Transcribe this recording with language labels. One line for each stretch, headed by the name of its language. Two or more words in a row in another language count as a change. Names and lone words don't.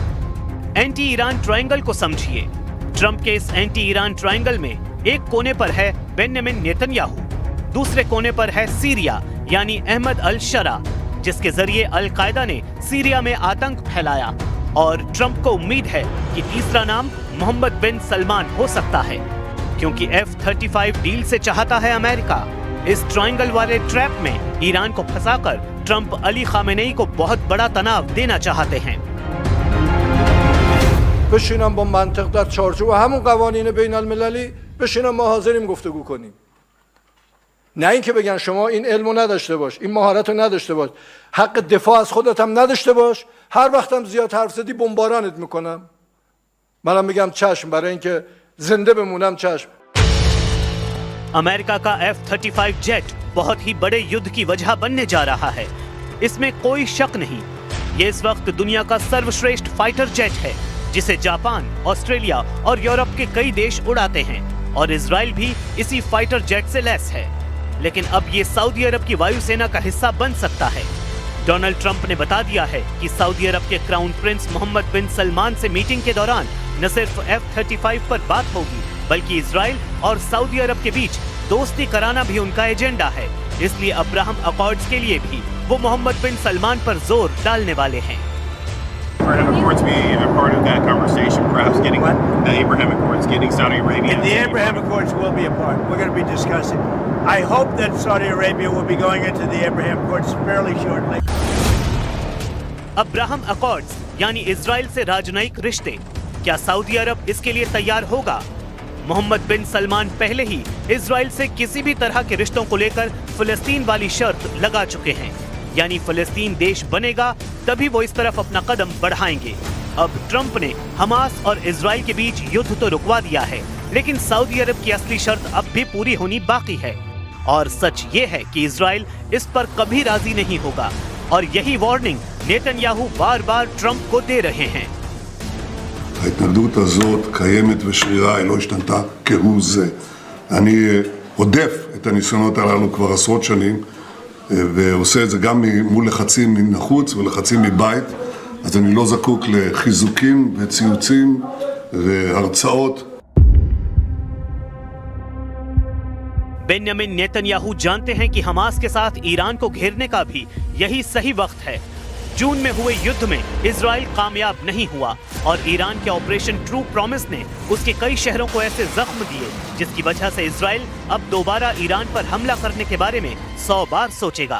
English: anti Iran triangle
Hindi: को समझिए। ट्रंप के इस
English: anti Iran triangle
Hindi: में एक कोने पर है बेंजामिन नेतन्याहू, दूसरे कोने पर है सीरिया यानी अहमद अल शरा, जिसके जरिए अल कायदा ने सीरिया में आतंक फैलाया, और ट्रंप को उम्मीद है कि तीसरा नाम मोहम्मद बिन सलमान हो सकता है, क्योंकि F-35 डील से चाहता है अमेरिका। इस ट्रायंगल वाले ट्रैप में ईरान को फंसाकर ट्रंप अली खामेनेई को बहुत बड़ा तनाव देना चाहते हैं।
Persian: بشینم با منطق در چارچوب همون قوانین بین المللی بشینم ما حاضریم گفتگو کنیم. نه اینکه بگن شما این علمو نداشته باش، این مهارتو نداشته باش، حق دفاع از خودت هم نداشته باش، هر وقتم زیاد حرف زدی بمبارانت میکنم. منم میگم چشم، برای اینکه زنده بمونم چشم.
Hindi: अमेरिका का F-35 जेट बहुत ही बड़े युद्ध की वजह बनने जा रहा है, इसमें कोई शक नहीं। ये इस वक्त दुनिया का सर्वश्रेष्ठ
English: fighter jet
Hindi: है, जिसे जापान, ऑस्ट्रेलिया और यूरोप के कई देश उड़ाते हैं, और इजराइल भी इसी
English: fighter jet
Hindi: से लैस है। लेकिन अब ये सऊदी अरब की वायुसेना का हिस्सा बन सकता है। डोनाल्ड ट्रंप ने बता दिया है कि सऊदी अरब के क्राउन प्रिंस मोहम्मद बिन सलमान से मीटिंग के दौरान न सिर्फ F-35 पर बात होगी, बल्कि इजराइल और सऊदी अरब के बीच दोस्ती कराना भी उनका एजेंडा है। इसलिए अब्राहम अकॉर्ड्स के लिए भी वो मोहम्मद बिन सलमान पर जोर डालने वाले हैं।
English: Abraham Accords be a part of that conversation, perhaps getting the Abraham Accords, getting Saudi Arabia. And the Abraham Accords will be a part. We're going to be discussing. I hope that Saudi Arabia will be going into the Abraham Accords fairly shortly.
Hindi: अब्राहम अकॉर्ड्स यानी इजराइल से राजनयिक रिश्ते, क्या सऊदी अरब इसके लिए तैयार होगा? मोहम्मद बिन सलमान पहले ही इजराइल से किसी भी तरह के रिश्तों को लेकर फिलिस्तीन वाली शर्त लगा चुके हैं, यानी फिलिस्तीन देश बनेगा तभी वो इस तरफ अपना कदम बढ़ाएंगे। अब ट्रंप ने हमास और इजराइल के बीच युद्ध तो रुकवा दिया है, लेकिन सऊदी अरब की असली शर्त अब भी पूरी होनी बाकी है, और सच ये है कि इजराइल इस पर कभी राजी नहीं होगा, और यही वार्निंग नेतन्याहू बार-बार ट्रंप को दे रहे हैं।
Hebrew: ההתנגדות הזאת קיימת ושרירה, היא לא השתנתה כהוא זה. אני עודף את הניסיונות הללו כבר עשרות שנים, ועושה את זה גם מול לחצים מן החוץ ולחצים מבית, אז אני לא זקוק לחיזוקים וציוצים והרצאות.
Hindi: बेंजामिन नेतन्याहू जानते हैं कि हमास के साथ ईरान को घेरने का भी यही सही वक्त है। जून में हुए युद्ध में इजराइल कामयाब नहीं हुआ, और ईरान के ऑपरेशन ट्रू प्रॉमिस ने उसके कई शहरों को ऐसे जख्म दिए, जिसकी वजह से इजराइल अब दोबारा ईरान पर हमला करने के बारे में 100 बार सोचेगा।